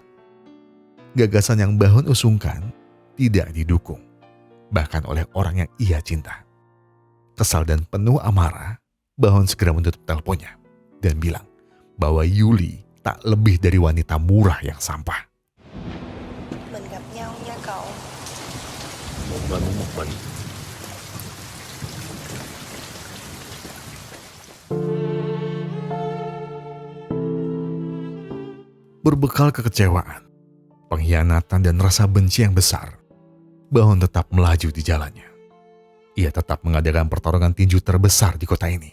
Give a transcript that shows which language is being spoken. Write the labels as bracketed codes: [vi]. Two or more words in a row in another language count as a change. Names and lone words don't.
[id] Gagasan yang Bahon usungkan tidak didukung, bahkan oleh orang yang ia cinta. Kesal dan penuh amarah, Bahon segera menutup teleponnya dan bilang bahwa Yuli tak lebih dari wanita murah yang sampah. [vi] Mình gặp nhau nha cậu. Một mình muốn một mình. [id] Berbekal kekecewaan, pengkhianatan dan rasa benci yang besar, Bahon tetap melaju di jalannya. Ia tetap mengadakan pertarungan tinju terbesar di kota ini.